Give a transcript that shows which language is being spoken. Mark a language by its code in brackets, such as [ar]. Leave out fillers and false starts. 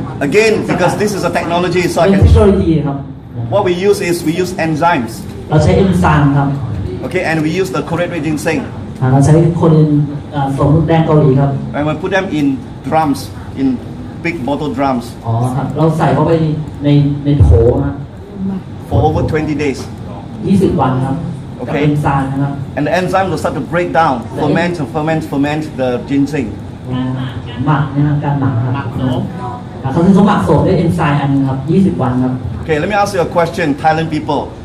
[en] again because this is a technology so I [th] เป็น [en] can [th] เทคโนโลยีครับ [en] what we use is we use enzymes [th] เราใช้เอนไซม์ครับ [en] okay and we use the Korean red ginseng [th] เราใช้คนโสมแดงเกาหลีครับ [en] and we put them in drums in big bottle drums [th] อ๋อครับเราใส่เข้าไปในโถนะ [en] for over 20 days [th] 20 วันครับกับเอนไซม์นะครับ [en] and the enzyme will start to break down ferment the ginseng [th] หมักนะครับการหมักครับเขาถึงเขาหมักโสมด้วยเอนไซม์อันนึงครับ20 วันครับ [en] okay let me ask you a question Thailand people